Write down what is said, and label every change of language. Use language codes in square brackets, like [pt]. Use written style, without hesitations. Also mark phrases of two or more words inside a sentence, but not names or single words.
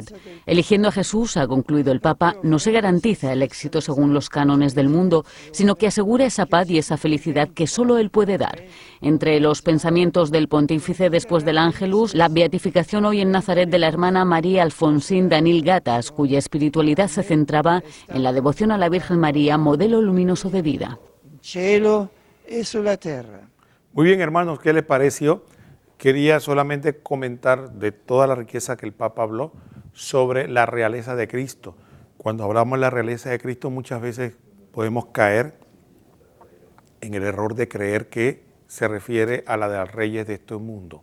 [es] Eligiendo a Jesús, ha concluido el Papa, no se garantiza el éxito según los cánones del mundo, sino que asegura esa paz y esa felicidad que solo Él puede dar. Entre los pensamientos del pontífice después del Ángelus, la beatificación hoy en Nazaret de la hermana María Alfonsín Danil Gatas, cuya espiritualidad se centraba en la devoción a la Virgen María, modelo luminoso de vida. [it] Cielo e sulla terra. [es] Muy bien, hermanos, ¿qué les pareció? Quería solamente comentar de toda la riqueza que el Papa habló sobre la realeza de Cristo. Cuando hablamos de la realeza de Cristo, muchas veces podemos caer en el error de creer que se refiere a la de los reyes de este mundo.